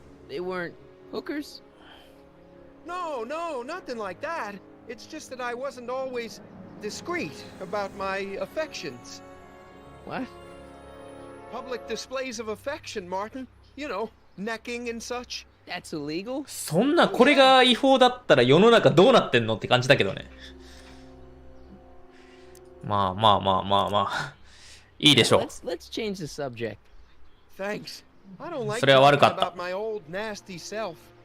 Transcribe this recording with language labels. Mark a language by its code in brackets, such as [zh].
[en] They weren't hookers? No, nothing like that. It's just that I wasn't always discreet about my affections. What? Public displays of affection, Martin. You know, necking and such. That's illegal? [ja] そんな、これが違法だったら世の中どうなってんのって感じだけどね。まあまあまあまあまあ。いいでしょう。 [en] Let's change the subject. Thanks. I don't like [ja] それは悪か [en] talking [ja] った。 [en] about my old nasty self.